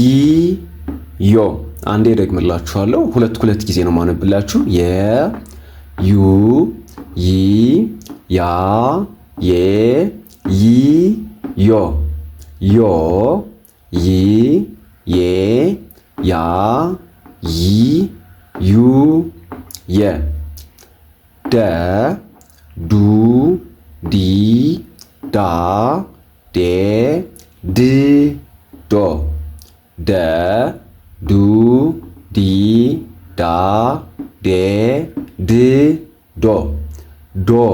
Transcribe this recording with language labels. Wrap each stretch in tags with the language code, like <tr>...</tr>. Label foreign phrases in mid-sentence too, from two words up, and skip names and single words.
<am>ዮ። አንዴ ደግምላችኋለሁ። ሁለት ጊዜ ነው ማነብላችሁ። የ፣ ዩ፣ ይ፣ ያ፣ የ፣ ይ፣ ዮ። ዮ፣ ይ፣ የ፣ ያ፣ ይ፣ ዩ፣ የ። ደ፣ ዱ፣ ዲ፣ ዳ፣ ዴ፣ ድ፣ ዶ። ደ፣ ዱ፣ ዲ፣ ዳ፣ ዴ፣ ድ፣ ዶ። ዶ፣</am>